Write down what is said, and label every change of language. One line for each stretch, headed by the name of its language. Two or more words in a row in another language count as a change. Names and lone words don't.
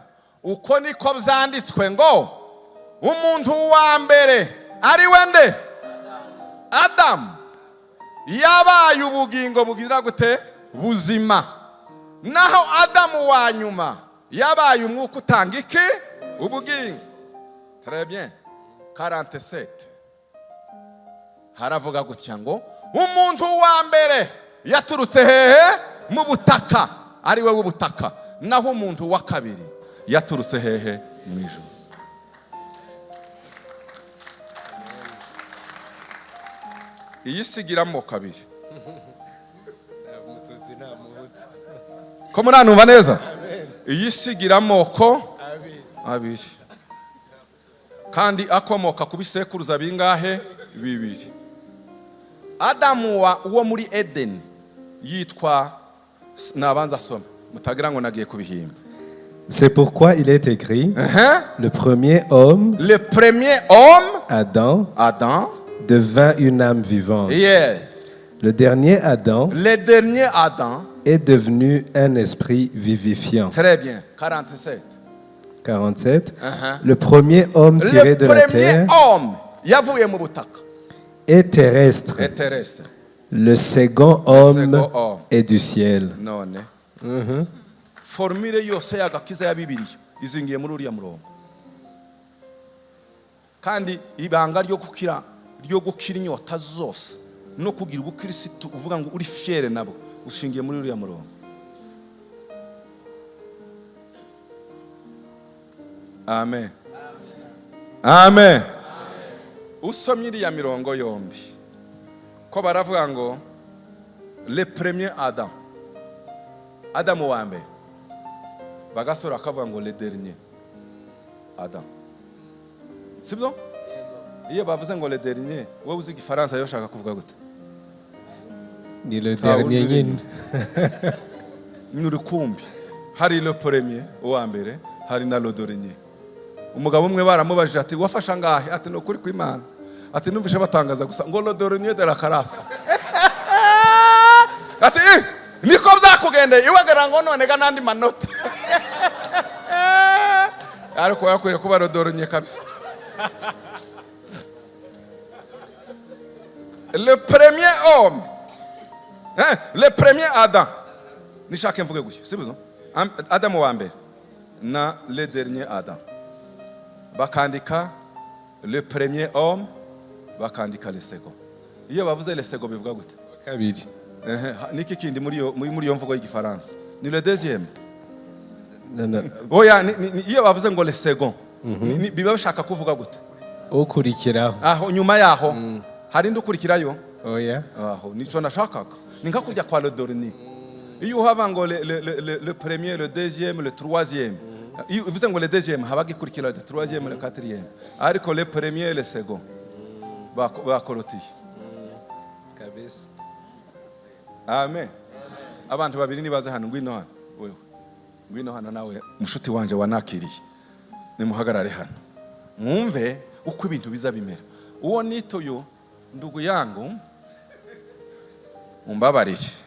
Kinyarwanda: Uko niko byanditswe ngo umuntu wa mbere ari wende Adam yabaye ubugingo bugira gute buzima, naho Adamu wa nyuma yabaye umwuka utanga iki ubugingo.
French: Très bien.
Kinyarwanda: 47 haravuga gutya ngo umuntu wa mbere yaturutse hehe mu butaka, ari we w'ubutaka, naho umuntu wa kabiri yaturutse hehe mu ijuru. Iyi sigiramo kabiri. Ko muranumva neza? Iyi sigiramo ko abiri. Kandi akomoka ku bisekuruza bingahe? Bibiri. Adamu wo muri Eden yitwa nabanza soma mutagira ngo nagiye kubihimba.
French: C'est pourquoi il est écrit, le premier homme, Adam, devint une âme vivante.
English: Yeah.
French: Le dernier Adam est devenu un esprit vivifiant. Très bien. 47. 47. Le premier homme tiré de la terre est terrestre. Le second homme est du ciel.
Kinyarwanda: Formule yose y'agakiza ya Bibiliya izingiye muri uriya murongo. Kandi ibanga ryo gukira inyota zose no kugira ubukristo uvuga ngo uri fiere nabo ushingiye muri uriya murongo. Amen. Amen. Usomye iriya mirongo yombi ko baravuga ngo
French: le premier Adam
Kinyarwanda: wa mbere, bagasora akavuga ngo
French: le dernier Adam.
Kinyarwanda: Sibyo? Iyo bavuze ngo
French: le dernier,
Kinyarwanda: wowe uzi Igifaransa yo shaka kuvuga gute? Ni
French: le dernier
Kinyarwanda: nyine. Ni rukumbi. Hari
French: le premier
Kinyarwanda: wa mbere, hari na
French: le dernier.
Kinyarwanda: Umugabo umwe baramubajije ati wafasha ngahe? Ati no kuri kw'Imana. Ati numvishe batangaza gusa ngo
French: le dernier de la classe.
Kinyarwanda: Ati niko byakugendeye iwagara ngo none ga nandi manota. Ariko yakwiriye kuba
French: le dernier
Kinyarwanda: kabisa. Le premier homme, le premier Adam, nishaka mvuge gutyo, sibyo? Adam wa mbere na
French: le dernier Adam.
Kinyarwanda: Bakandika
French: le premier homme,
Kinyarwanda: bakandika
French: le second.
Kinyarwanda: Iyo bavuze
French: le second
Kinyarwanda: bivuga gute? Kabiri. Niki kindi muri yo mvugo y'Igifaransa?
French: Ni le deuxième. Non.
Kinyarwanda: Oya iyo bavuze ngo
French: le second,
Kinyarwanda: biba bashaka kuvuga gute? Ukurikiraho. Aho nyuma yaho hari ndukurikirayo. Oya. Aho nico nashakaga. Ninka kujya kwa
French: le dernier.
Kinyarwanda: Iyo hava ngo
French: le premier, le deuxième, le troisième.
Kinyarwanda: Iyo uvuze ngo
French: le deuxième
Kinyarwanda: habaga ikurikira
French: le troisième, le quatrième. Ariko le premier, le second.
Kinyarwanda: Bakorotiye. Kabisa. Amen. Abantu babiri nibaze hano ngwino hano. Wewe. Ngwino hano nawe mushuti wanje wanakiriye. Nimuhagarare hano. Mwumve uko ibintu biza bimera. Uwo nitoyo
Swahili: ndugu yangu
Kinyarwanda: umbabarire.